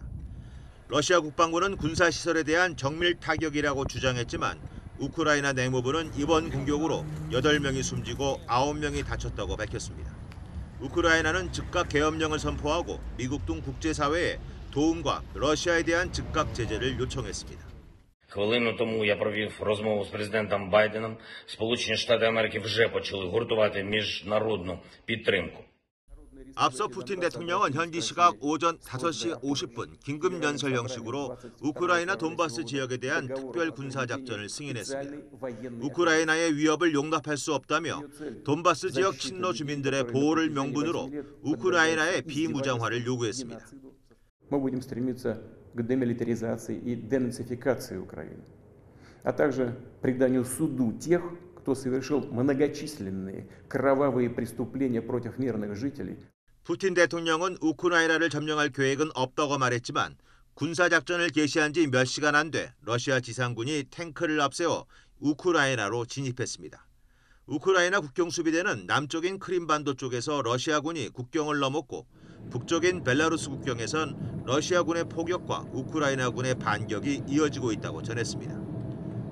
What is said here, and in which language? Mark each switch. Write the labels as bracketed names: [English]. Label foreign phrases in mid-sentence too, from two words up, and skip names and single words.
[Korean] 러시아 국방부는 군사시설에 대한 정밀 타격이라고 주장했지만 우크라이나 내무부는 이번 공격으로 8명이 숨지고 9명이 다쳤다고 밝혔습니다. 우크라이나는 즉각 계엄령을 선포하고 미국 등 국제사회에 도움과 러시아에 대한 즉각 제재를 요청했습니다. [Ukrainian] Хвилину тому я провів розмову з президентом Байденом. Сполучені Штати Америки вже почали гуртувати міжнародну підтримку. [Korean] 앞서 푸틴 대통령은 현지 시각 오전 5시 50분 긴급 연설 형식으로 우크라이나 돈바스 지역에 대한 특별 군사작전을 승인했습니다. 우크라이나의 위협을 용납할 수 없다며 돈바스 지역 친러 주민들의 보호를 명분으로 우크라이나의 비무장화를 요구했습니다. [Russian] к демилитаризации и денацификации Украины, а также преданию суду тех, кто совершил многочисленные кровавые преступления против мирных жителей. [Korean] 푸틴 대통령은 우크라이나를 점령할 계획은 없다고 말했지만 군사작전을 개시한 지 몇 시간 안 돼 러시아 지상군이 탱크를 앞세워 우크라이나로 진입했습니다. 우크라이나 국경수비대는 남쪽인 크림반도 쪽에서 러시아군이 국경을 넘었고 북쪽인 벨라루스 국경에선 러시아군의 포격과 우크라이나군의 반격이 이어지고 있다고 전했습니다.